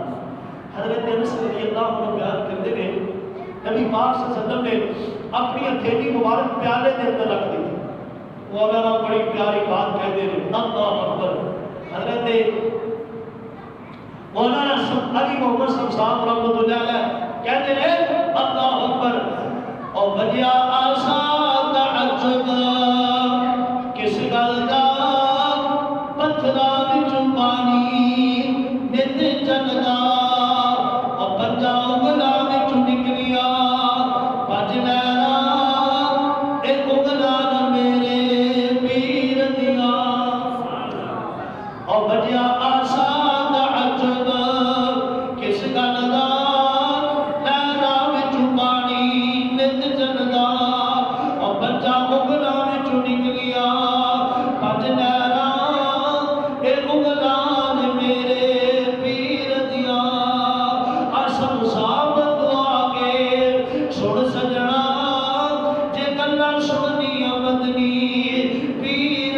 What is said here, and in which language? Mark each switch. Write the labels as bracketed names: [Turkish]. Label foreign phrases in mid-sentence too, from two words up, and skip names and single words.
[Urdu] حضرت انس [Arabic] رضی اللہ عنہ [Urdu] بیان کرتے ہیں نبی پاک [Arabic] صلی اللہ علیہ وسلم [Urdu] نے اپنی ہتھیلی مبارک پیالے کے اندر رکھ دی، وہ مولانا بڑی پیاری بات کہتے ہیں [Arabic] اللہ اکبر۔ [Urdu] حضرت مولانا علی محمد صاحب [Arabic] رحمۃ اللہ علیہ [Urdu] کہتے ہیں [Arabic] اللہ اکبر۔ [Punjabi] اور بجیا آسا تعجب کس گل دا پتھراں وچ پانی نت چلدا، اور پنجا انگلاں وچ نکلیا پج لہراں ایک انگلاں میرے پیر دیاں، اور بجیا آسا تعجب کس گل دا لہراں وچ پانی نت چلدا، اور پنجا انگلاں وچ نکلیا پج لہراں ایک انگلاں میرے پیر دیاں۔ آسم ثابت دعا کے سن سجنا جے گلاں سننی مدنی پیر